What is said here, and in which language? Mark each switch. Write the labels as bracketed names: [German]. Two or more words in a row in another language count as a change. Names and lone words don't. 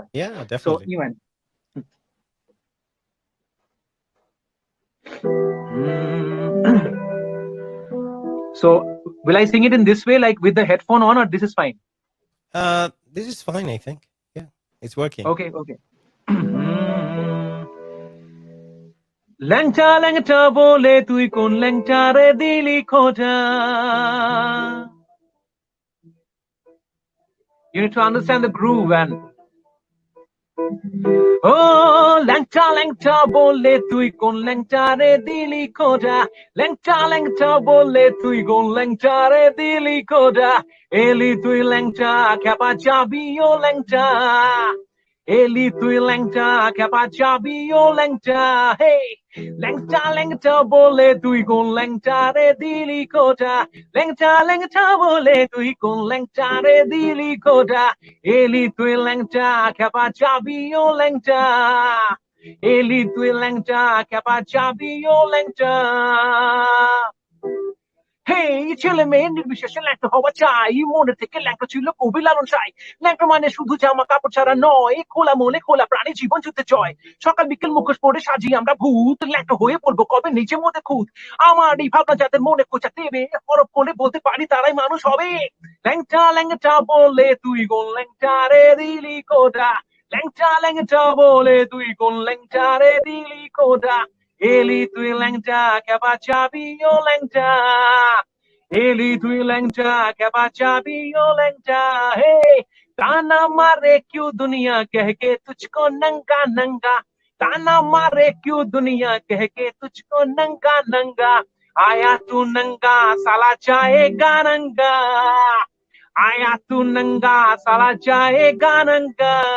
[English] Yeah, definitely. So Ivan. So will I sing it in this way, like with the headphone on, or this is fine? This is fine, I think. Yeah, it's working. Okay. [Bangla] ল্যাংটা ল্যাংটা বলে তুই কোন ল্যাংটা রে দিলি কথা. [English] You need to understand the groove, and oh, [Bangla] ল্যাংটা ল্যাংটা বলে তুই কোন ল্যাংটা রে দিলি কথা. ল্যাংটা ল্যাংটা বলে তুই কোন ল্যাংটা রে দিলি কথা. এলি তুই ল্যাংটা কাপা যাবি য়ো ল্যাংটা. এলি তুই ল্যাংটা কাপা চাবি য়ো ল্যাংটা hey ল্যাংটা বলে তুই গোন ল্যাংটা রে দিলি কোটা ল্যাংটা বলে তুই গোন ল্যাংটা রে দিলি কোটা এলি তুই ল্যাংটা কাপা চাবি য়ো ল্যাংটা এলি তুই ল্যাংটা কাপা চাবি য়ো ল্যাংটা Hey, ছেলে মেয়ে নির্বিশেষে ল্যাংটা হওয়া চাই মনে থেকে ল্যাংটা ছিল কবি লালন সাই ল্যাংটা মানে শুধু জামা কাপড় ছাড়া নয় খোলা মনে খোলা প্রাণী জীবন যুদ্ধে জয় সকাল বিকেল মুখোশ পরে সাজি আমরা ভূত ল্যাংটা হয়ে পড়বো কবে নিজের মধ্যে খুঁত আমার এই ভাবনা যাদের মনে খোঁচা দেবে হরফ করে বলতে পারি তারাই মানুষ হবে ল্যাংটা বলে তুই গোল ল্যাংটা রে দিলি কোটা ল্যাংটা বলে তুই গোল ল্যাংটা রে দিলি কোটা এলি তুই ল্যাংটা কাপা চাবি য়ো ল্যাংটা এলি তুই ল্যাংটা কাপা চাবি য়ো ল্যাংটা [Hindi] Hey ताना मारे क्यों दुनिया कह के तुझको नंगा नंगा ताना मारे क्यों दुनिया कह के तुझको नंगा नंगा आया तू नंगा साला जाएगा नंगा आया तू नंगा साला जाएगा नंगा